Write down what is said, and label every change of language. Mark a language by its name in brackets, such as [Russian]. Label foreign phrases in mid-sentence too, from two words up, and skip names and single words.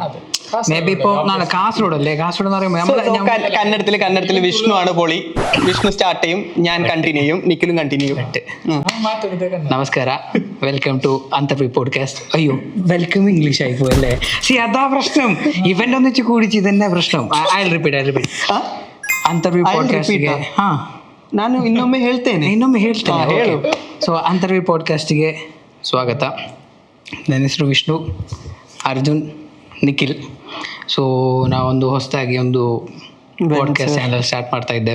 [English] may be [Malayalam] ഇപ്പൊ കാസർഗോഡ് അല്ലേ, കാസർഗോഡ് എന്ന് പറയുമ്പോൾ കന്നഡത്തില് വിഷ്ണു ആണ് പൊളി. വിഷ്ണു സ്റ്റാർട്ട് ചെയ്യും, ഞാൻ കണ്ടിന്യൂ ചെയ്യും, നിഖിലും കണ്ടിന്യൂ ചെയ്യും. [English] നമസ്കാര, welcome to Antarvi podcast. [Malayalam] അയ്യോ, വെൽക്കം ഇംഗ്ലീഷ് ആയി പോയല്ലേ. അതാ പ്രശ്നം. ഇവന്റ് ഒന്നിച്ച് കൂടിച്ച് ഇതന്നെ പ്രശ്നം. [Kannada] റിപ്പീറ്റ് ಅಂತರ್ವಿ ಪಾಡ್ಕಾಸ್ಟ್ಗೆ ನಾನು ಇನ್ನೊಮ್ಮೆ ಹೇಳ್ತೇನೆ. ಹೇಳು. ಸೊ ಅಂತರ್ವಿ ಪಾಡ್ಕಾಸ್ಟ್ಗೆ ಸ್ವಾಗತ. ನನ್ನ ಹೆಸರು ವಿಷ್ಣು, ಅರ್ಜುನ್, ನಿಖಿಲ್. ಸೊ ನಾವೊಂದು ಹೊಸದಾಗಿ ಒಂದು ಪಾಡ್ಕಾಸ್ಟ್ ಚಾನಲ್ ಸ್ಟಾರ್ಟ್ ಮಾಡ್ತಾ ಇದ್ದೇವೆ.